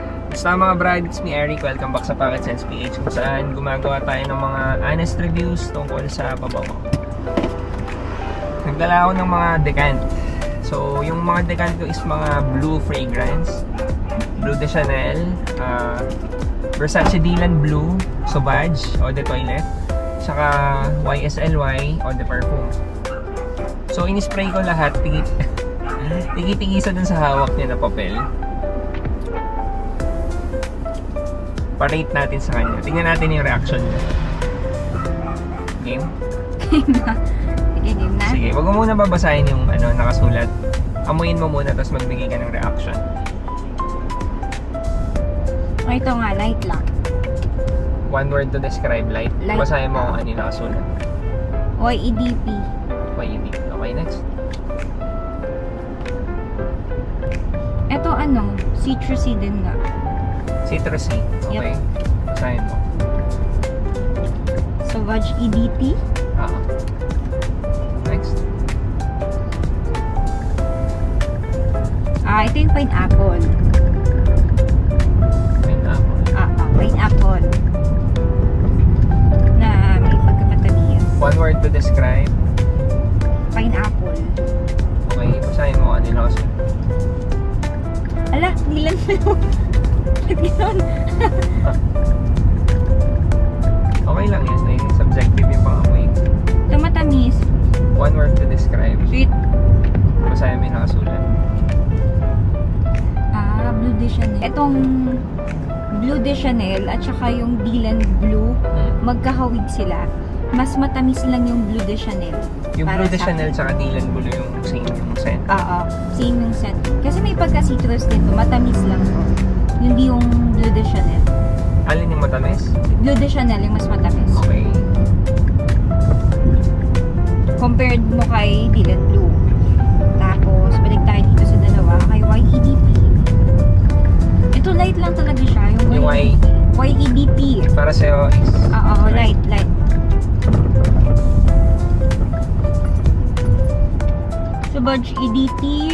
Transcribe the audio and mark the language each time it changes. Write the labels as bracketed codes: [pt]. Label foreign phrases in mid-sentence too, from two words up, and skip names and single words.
[tl] Basta mga brad, [en] it's me Eric. [tl] Welcome back sa Pocket Sense PH kung saan gumagawa tayo ng mga [en] honest reviews [tl] tungkol sa pabango. Nagdala ako ng mga decant. So, yung mga decant ko is mga [en] blue fragrance, [tl] Bleu de Chanel, Versace Dylan Blue, Sauvage, Eau de Toilette, saka YSLY, Eau de Parfum. So, in-spray ko lahat, tigit-tigisa dun sa hawak niya na papel. Pa-rate natin sa kanya. Tingnan natin yung reaction niya. Game? Game na. Sige, game na. Sige, wag mo muna babasahin yung nakasulat. Amuyin mo muna, tapos magbigay ka ng reaction. Ito nga, light lang. [en] One word to describe light. [tl] Basahin mo kung ano yung nakasulat. YEDP. [en] YEDP. Okay, next. [tl] Ito citrusy din nga. [en] Citrusy. Okay. Yep. [tl] Basahin mo. Sauvage EDP. Next. Ito yung pineapple. Pineapple. Na may pagkamatamis. [en] One word to describe. Pineapple. [tl] Okay, basahin mo ano yung nakasulat. Ala, nilan mo. Gano'n. Okay lang yan. Ay, subjective yung pangamoy. Ito matamis. [en] One word to describe. Sweet. [tl] Basahin mo yung nakasulat. Bleu de Chanel. Itong Bleu de Chanel at saka yung Dylan Blue, magkahawig sila. Mas matamis lang yung Bleu de Chanel. Yung Bleu de Chanel tsaka Dylan Blue yung same yung scent. Oo, same yung scent. Kasi may pagka-citrus dito, matamis lang to. Hindi yung Bleu de Chanel. Alin yung matamis? Bleu de Chanel yung mas matamis. Okay. Compared mo kay Dylan Blue. Tapos, balik tayo dito sa dalawa, kay YEDP. Ito light lang talaga siya, yung YEDP. Para sa'yo is... Oo, light. Sauvage EDP.